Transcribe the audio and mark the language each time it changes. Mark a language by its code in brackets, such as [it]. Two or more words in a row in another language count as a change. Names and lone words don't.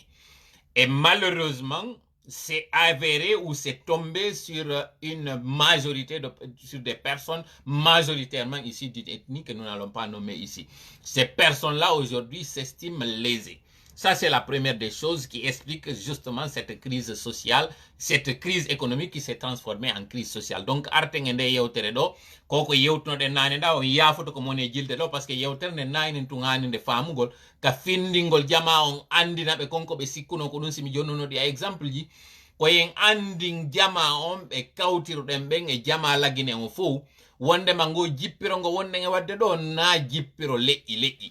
[fr] Et malheureusement, c'est avéré ou c'est tombé sur une majorité, sur des personnes majoritairement ici d'une ethnie que nous n'allons pas nommer ici. Ces personnes-là aujourd'hui s'estiment lésées. Ça, c'est la première des choses qui explique justement cette crise sociale, cette crise économique qui s'est transformée en crise sociale. Donc, [ff] artengende yewtere do, koko yewtunoɗen nane da, on yafoto ko mone jilde do, [fr] parce que [ff] yewtere nde naynen tungani nde famugol, ka findingol jama on andina ɓe konko ɓe sikkuno ko ɗum simi jonnunoɗi a exemple ji, koyen andin jama on ɓe kawtiruɗen ɓen e jama lagine on fou, wonde mango jippiro ngo wonde e wadde ɗo na jippiro leƴƴi.